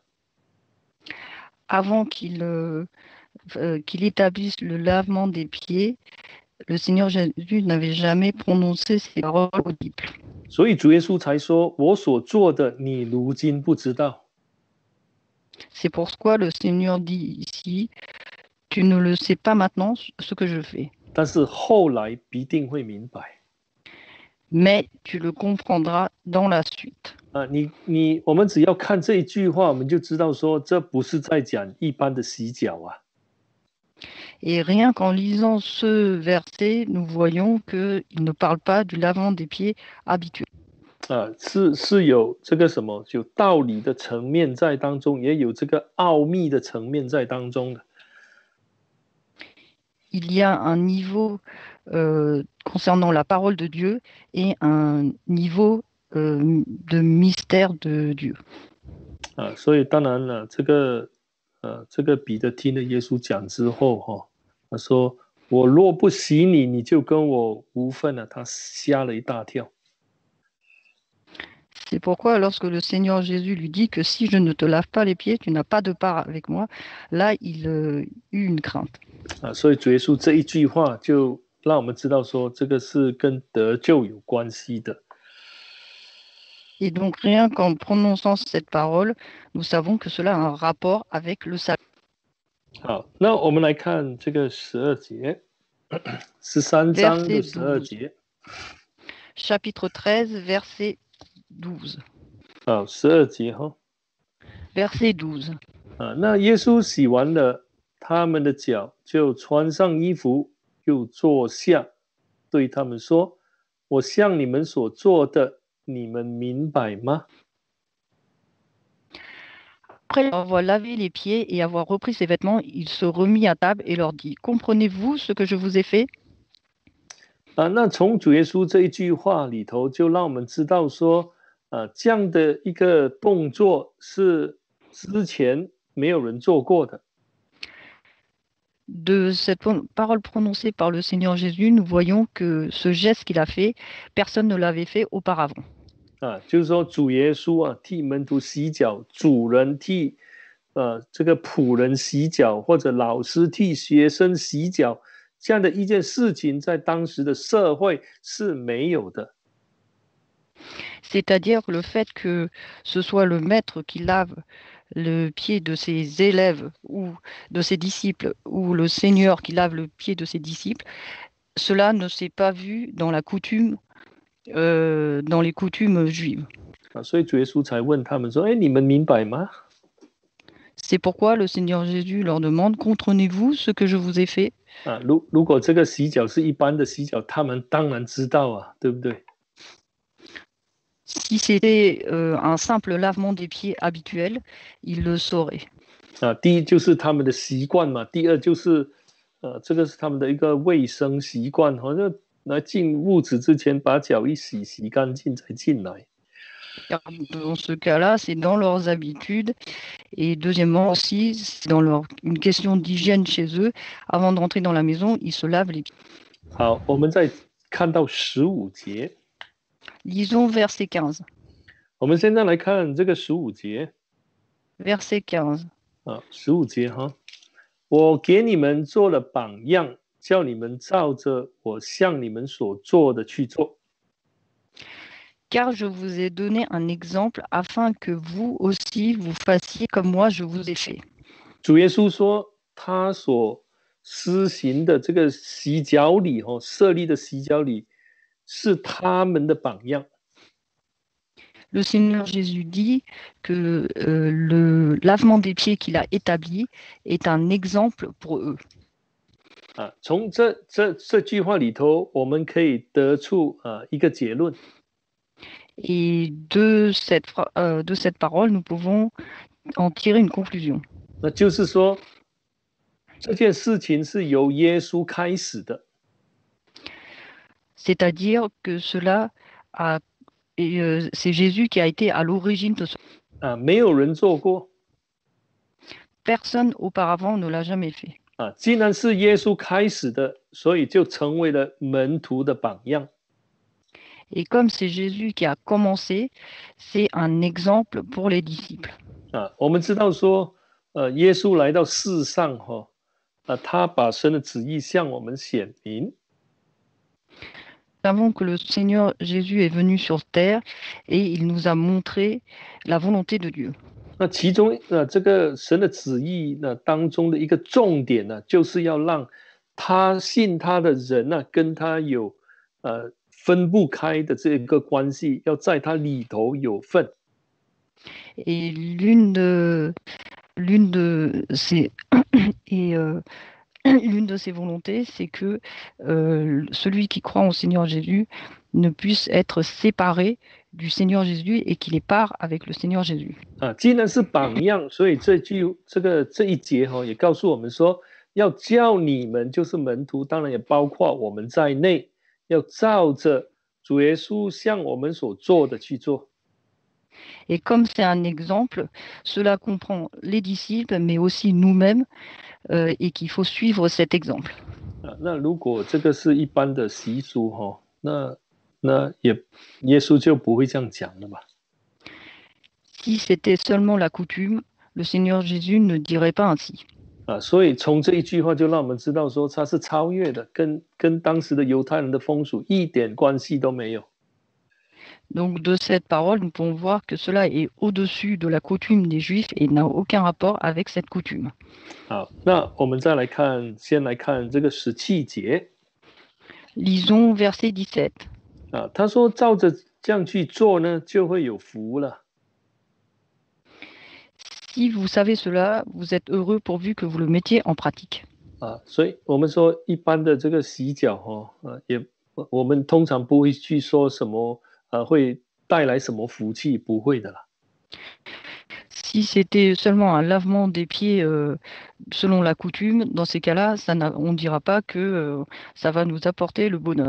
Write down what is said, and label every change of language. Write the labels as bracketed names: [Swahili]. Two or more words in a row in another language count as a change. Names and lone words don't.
[French] Avant qu'il établisse le lavement des pieds, le Seigneur Jésus n'avait jamais prononcé ces paroles aux disciples. [Chinese] 所以主耶稣才说：“我所做的，你如今不知道。” [French] C'est pourquoi le Seigneur dit ici, tu ne le sais pas maintenant ce que je fais. [Chinese] 但是后来必定会明白。 [French] Mais tu le comprendras dans la suite. [Chinese] 我们只要看这一句话，我们就知道说，这不是在讲一般的洗脚啊。 [French] Et rien qu'en lisant ce verset, nous voyons qu'il ne parle pas du lavement des pieds habituel. [Chinese] 是有这个什么，有道理的层面在当中，也有这个奥秘的层面在当中的。 [French] Il y a un niveau concernant la parole de Dieu et un niveau de mystère de Dieu. [Chinese] 所以当然了，这个彼得听了耶稣讲之后，他说：“我若不洗你，你就跟我无份了。” 他吓了一大跳。 [French] C'est pourquoi lorsque le Seigneur Jésus lui dit que si je ne te lave pas les pieds, tu n'as pas de part avec moi, là il eut une crainte. [Chinese] 所以主耶稣这一句话就让我们知道说，这个是跟得救有关系的。 [French] Et donc rien qu'en prononçant cette parole, nous savons que cela a un rapport avec le salut. [Chinese] 好，那我们来看这个12节，13章的12节。 [French] Chapitre 13, verset 12. [Chinese] 好，12节哈。 [French] Verset 12. [Chinese] 那耶稣洗完了他们的脚，就穿上衣服，又坐下，对他们说：“我向你们所做的，你们明白吗？” [French] Après avoir lavé les pieds et avoir repris ses vêtements, il se remit à table et leur dit, comprenez-vous ce que je vous ai fait? [Chinese] 那从主耶稣这一句话里头，就让我们知道说，这样的一个动作是之前没有人做过的。 [French] De cette parole prononcée par le Seigneur Jésus, nous voyons que ce geste qu'il a fait, personne ne l'avait fait auparavant. [Chinese] 就是说主耶稣替门徒洗脚，主人替这个仆人洗脚，或者老师替学生洗脚，这样的一件事情，在当时的社会是没有的。 [French] C'est-à-dire le fait que ce soit le maître qui lave le pied de ses élèves ou de ses disciples, ou le Seigneur qui lave le pied de ses disciples, cela ne s'est pas vu dans la coutume, dans les coutumes juives. [Chinese] 所以主耶稣才问他们说：“哎，你们明白吗？” [French] C'est pourquoi le Seigneur Jésus leur demande, comprenez-vous ce que je vous ai fait? [Chinese] 如果这个洗脚是一般的洗脚，他们当然知道啊，对不对？ [French] Si c'était un simple lavement des pieds habituel, ils le sauraient. [Chinese] 第一就是他们的习惯嘛，第二就是这个是他们的一个卫生习惯，好像来进屋子之前把脚一洗，洗干净才进来。 [French] Dans ce cas-là, c'est dans leurs habitudes. Et deuxièmement aussi, c'est dans une question d'hygiène chez eux. Avant de rentrer dans la maison, ils se lavent les pieds. [Chinese] 好，我们再看到15节。 [French] Lisons verset 15. [Chinese] 我们现在来看这个15节 [French] Verset 15. [Chinese] 啊，15节哈，我给你们做了榜样，叫你们照着我向你们所做的去做。 [French] Car je vous ai donné un exemple afin que vous aussi vous fassiez comme moi je vous ai fait. [Chinese] 主耶稣说，他所施行的这个洗脚礼设立的洗脚礼是他们的榜样。 [French] Le Seigneur Jésus dit que le lavement des pieds qu'il a établi est un exemple pour eux. [Chinese] 啊，从这句话里头，我们可以得出一个结论。 [French] Et de cette parole, nous pouvons en tirer une conclusion. [Chinese] 那就是说，这件事情是由耶稣开始的。 [French] C'est-à-dire que c'est Jésus qui a été à l'origine de ce. [Chinese] 啊，没有人做过。 [French] Personne auparavant ne l'a jamais fait. [Chinese] 啊，既然是耶稣开始的，所以就成为了门徒的榜样。 [French] Et comme c'est Jésus qui a commencé, c'est un exemple pour les disciples. [Chinese] 啊，我们知道说，耶稣来到世上他把神的旨意向我们显明。 [French] Nous savons que le Seigneur Jésus est venu sur terre et il nous a montré la volonté de Dieu. [Chinese] 那其中这个神的旨意当中的一个重点呢，就是要让他信他的人跟他有分不开的这个关系，要在他里头有份。 [French] Et l'une de ces l'une de ses volontés, c'est que celui qui croit en Seigneur Jésus ne puisse être séparé du Seigneur Jésus et qu'il ait part avec le Seigneur Jésus. [Chinese] 啊，既然是榜样，所以这一节也告诉我们说，要叫你们就是门徒，当然也包括我们在内，要照着主耶稣向我们所做的去做。 [French] Et comme c'est un exemple, cela comprend les disciples, mais aussi nous-mêmes, et qu'il faut suivre cet exemple. [Chinese] 那如果这个是一般的习俗那耶稣就不会这样讲了吧？ [French] Si c'était seulement la coutume, le Seigneur Jésus ne dirait pas ainsi. [Chinese] 所以从这一句话就让我们知道说，他是超越的，跟当时的犹太人的风俗一点关系都没有。 [French] Donc de cette parole, nous pouvons voir que cela est au-dessus de la coutume des Juifs et n'a aucun rapport avec cette coutume. [Chinese] 好，那我们先来看这个17节。 [French] Lisons verset 17. [Chinese] 他说照着这样去做呢，就会有福了。 [French] Si vous savez cela, vous êtes heureux pourvu que vous le mettiez en pratique. [Chinese] 所以我们说一般的这个洗脚我们通常不会去说什么会带来什么福气，不会的啦。 [French] Si c'était seulement un lavement des pieds selon la coutume, dans ces cas-là, on ne dira pas que ça va nous apporter le bonheur.